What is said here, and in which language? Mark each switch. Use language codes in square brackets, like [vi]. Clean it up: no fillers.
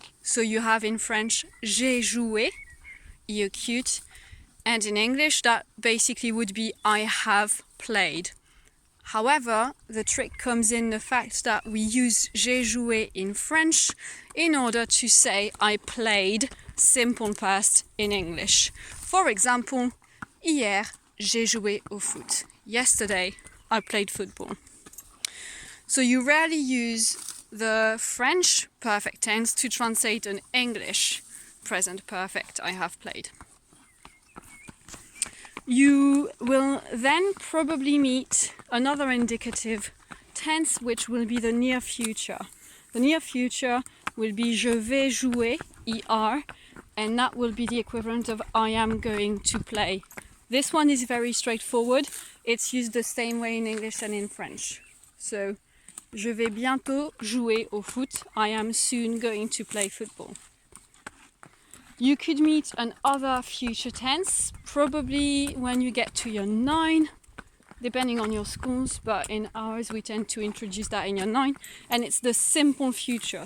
[en] So you have in French, j'ai joué, I acute, and in English that basically would be I have played. However, the trick comes in the fact that we use j'ai joué in French in order to say I played simple past in English. For example, [fr] hier, j'ai joué au foot. [en] Yesterday, I played football. So you rarely use the French perfect tense to translate an English present perfect, I have played. You will then probably meet another indicative tense, which will be the near future. The near future will be je vais jouer, ER, and that will be the equivalent of I am going to play. This one is very straightforward. It's used the same way in English and in French. [fr] So, je vais bientôt jouer au foot. [en] I am soon going to play football. You could meet another future tense, probably when you get to year 9, depending on your schools, but in ours we tend to introduce that in year 9, and it's the simple future.